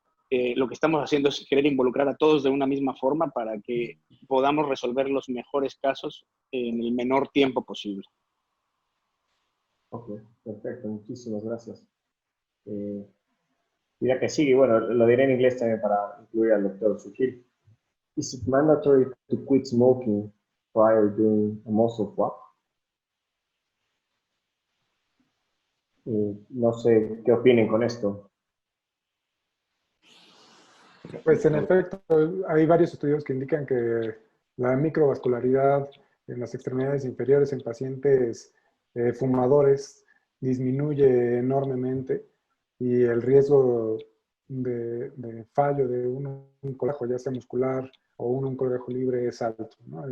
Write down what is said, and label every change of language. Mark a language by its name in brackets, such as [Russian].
[Spanish] Lo que estamos haciendo es querer involucrar a todos de una misma forma para que podamos resolver los mejores casos en el menor tiempo posible. Ok, perfecto. Muchísimas gracias. Mira que sigue, bueno, lo diré en inglés también para incluir al doctor Sujil. [English] Is it mandatory to quit smoking prior doing a muscle flap? [Spanish] No sé qué opinen con esto. Pues en efecto, hay varios estudios que indican que la microvascularidad en las extremidades inferiores en pacientes fumadores disminuye enormemente y el riesgo de fallo de un colágeno, ya sea muscular o un colágeno libre, es alto, ¿no?